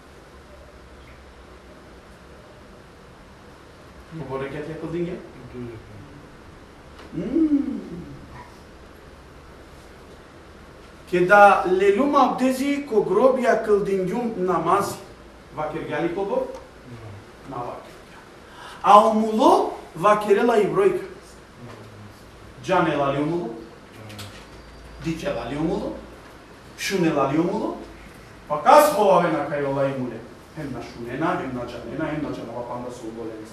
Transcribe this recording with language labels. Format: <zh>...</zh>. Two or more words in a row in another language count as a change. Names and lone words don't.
<rom>Кого рекјатја кылдингјан? Кеда лелюм абдези ко гробја кылдингјум намази. Вакергјали кого? На вакерја. А омуло вакерела и бројка. Джанела ли омуло? Дичела ли омуло? Шунела ли омуло? Па кас ховавена кај ола имуле? Хем на шунена, хем на джанела панда со уголеница.</rom>